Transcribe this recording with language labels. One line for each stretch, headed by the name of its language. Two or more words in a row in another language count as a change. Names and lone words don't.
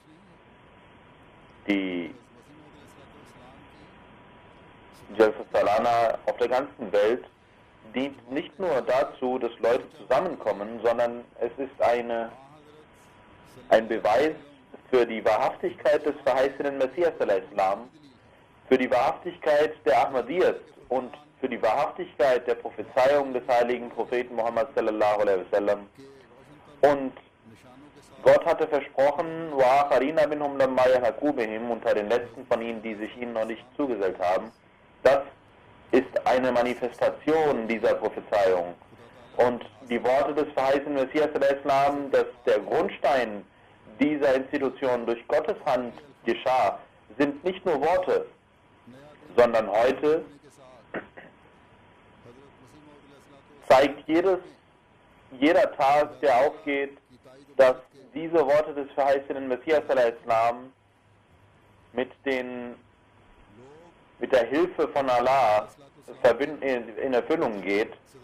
German: Die Jalsa Salana auf der ganzen Welt dient nicht nur dazu, dass Leute zusammenkommen, sondern es ist ein Beweis für die Wahrhaftigkeit des verheißenen Messias al-Islam, für die Wahrhaftigkeit der Ahmadiyyas und für die Wahrhaftigkeit der Prophezeiung des heiligen Propheten Muhammad
Arabic: صلى الله عليه وسلم.
German: Und Gott hatte versprochen,
Arabic: وَآخَرِينَ مِنْهُمْ لَمَّا يَلْحَقُوا بِهِمْ,
German: unter den letzten von ihnen, die sich ihnen noch nicht zugesellt haben. Das ist eine Manifestation dieser Prophezeiung. Und die Worte des verheißenen Messias al-Islam, dass der Grundstein dieser Institution durch Gottes Hand geschah, sind nicht nur Worte, sondern heute zeigt jeder Tag, der aufgeht, dass diese Worte des verheißenen Messias al-Islam mit der Hilfe von Allah in Erfüllung geht.